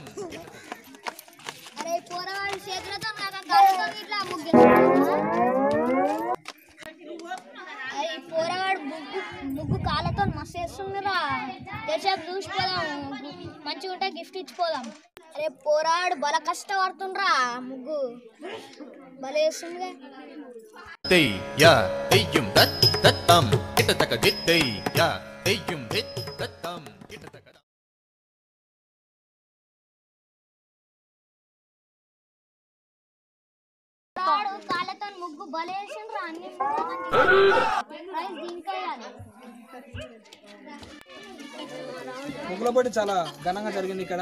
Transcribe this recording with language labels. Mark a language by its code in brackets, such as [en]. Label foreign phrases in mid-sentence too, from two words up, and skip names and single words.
[te] అరే పోరగాడు చేతులతో నాకు కాళ్ళతో ఇట్లా ముగ్గేస్తున్నాడు. అరే పోరగాడు ముగ్గు కాళ్ళతో మస్తు వేస్తుందిరా. తెచ్చాక చూసిపోదాం, మంచిగా ఉంటే గిఫ్ట్ ఇచ్చిపోదాం. అరే పోరాడు బల కష్టపడుతుండ్రా, ముగ్గు భలే వేస్తుందిగా. Tey ya teyum tat tatam kita taka ditey ya teyum dit tatam kita taka. కాళ్ళతో ముగ్గు భలే వేసిండ్రా. అన్ని ప్రైజ్ దీనికే ఇవ్వాలి. ముగ్గుల పోటీ చాలా ఘనంగా జరిగింది ఇక్కడ.